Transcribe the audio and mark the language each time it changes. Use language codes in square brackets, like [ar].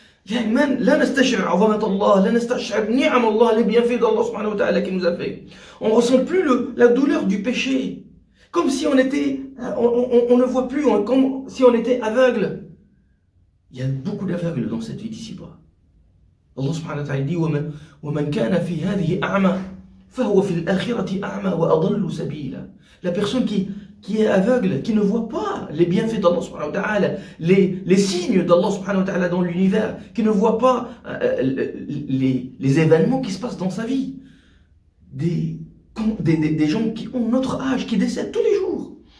[ar] لا نستشعر عظمة الله, لا نستشعر نعم الله, [fr] les bienfaits d'Allah subhanahu wa ta'ala qui nous a fait. On ne ressent plus la douleur du péché. Comme si on ne voit plus, comme si on était aveugle. Il y a beaucoup d'aveugles dans cette vie d'ici-bas. [ar] Allah subhanahu wa ta'ala dit وَمَنْ كَانَ فِي هَذِهِ أَعْمَى فَهُوَ فِي الْآخِرَةِ أَعْمَى وَأَضَلُّ سَبِيلًا. [fr] La personne qui qui est aveugle, qui ne voit pas les bienfaits d'Allah subhanahu wa ta'ala, les signes d'Allah subhanahu wa ta'ala dans l'univers, qui ne voit pas les événements qui se passent dans sa vie. Des gens qui ont notre âge, qui décèdent tous les jours.